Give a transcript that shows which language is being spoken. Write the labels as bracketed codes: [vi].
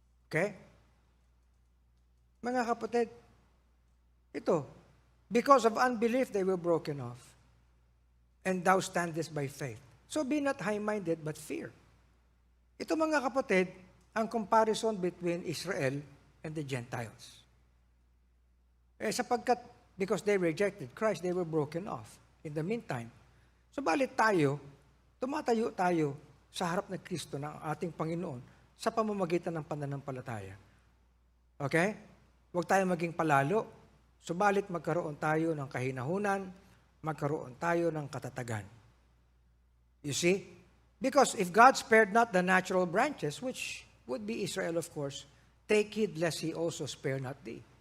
[en] Okay? [tl] Mga kapatid, ito, [en] because of unbelief, they were broken off. And thou standest by faith. So be not high-minded, but fear. [tl] Ito mga kapatid, ang [en] comparison between Israel and the Gentiles. Sapagkat, because they rejected Christ, they were broken off. In the meantime, [tl] subalit tayo, tumatayo tayo sa harap ng Kristo ng ating Panginoon sa pamamagitan ng pananampalataya. Okay? Huwag tayo maging palalo, subalit magkaroon tayo ng kahinahunan, magkaroon tayo ng katatagan. [en] You see? Because if God spared not the natural branches, which would be Israel of course, take heed lest He also spare not thee.